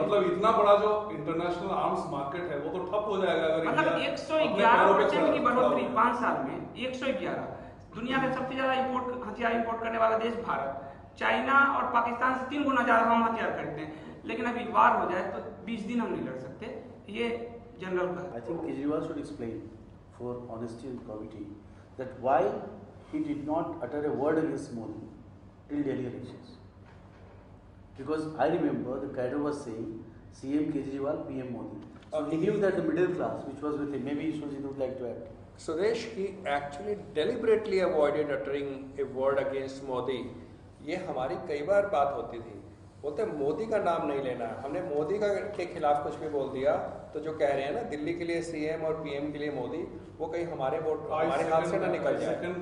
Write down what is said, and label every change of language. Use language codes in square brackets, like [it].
[hi] मतलब इतना बड़ा जो इंटरनेशनल आर्म्स मार्केट है वो तो ठप हो जाएगा अगर मतलब 111% की बढ़ोतरी 5 साल में, 111। दुनिया में सबसे ज्यादा हथियार इंपोर्ट करने वाला देश भारत, चाइना और पाकिस्तान से 3 गुना ज्यादा हम हथियार खरीदते हैं, लेकिन अभी वार हो जाए तो 20 दिन हम नहीं लड़ सकते। ये जनरल का। [en] I think Kejriwal should explain for honesty and probity that why he did not utter a word against Modi till Delhi elections. Because I remember the cadre was saying CM Kejriwal, PM Modi. So he knew that the middle class which was with him, maybe Ishwajit would like to add. Suresh, he actually deliberately avoided uttering a word against Modi. [hi] ये हमारी कई बार बात होती थी, बोलते मोदी का नाम नहीं लेना। हमने मोदी के खिलाफ कुछ भी बोल दिया तो जो कह रहे हैं ना दिल्ली के लिए सीएम और पीएम के लिए मोदी, वो कहीं हमारे वोट हमारे हाथ से ना निकल जाए।